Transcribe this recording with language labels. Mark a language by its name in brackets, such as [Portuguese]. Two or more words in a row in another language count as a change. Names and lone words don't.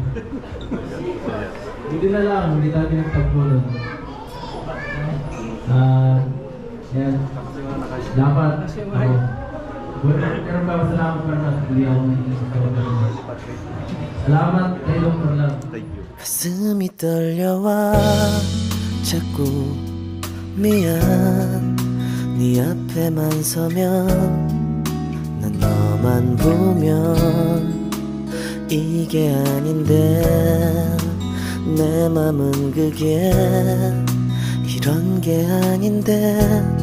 [Filipino] Hindi na lang, hindi tayo pinagtagpo nun. Yan, dapat ako. Pero papasalamat pa na hindi ako scout mo. Salamat kay Dr. Love. [Korean] 가슴이 떨려와 자꾸 미안. 네 앞에만 서면 난 너만 보면 이게 아닌데 내 맘은 그게 이런 게 아닌데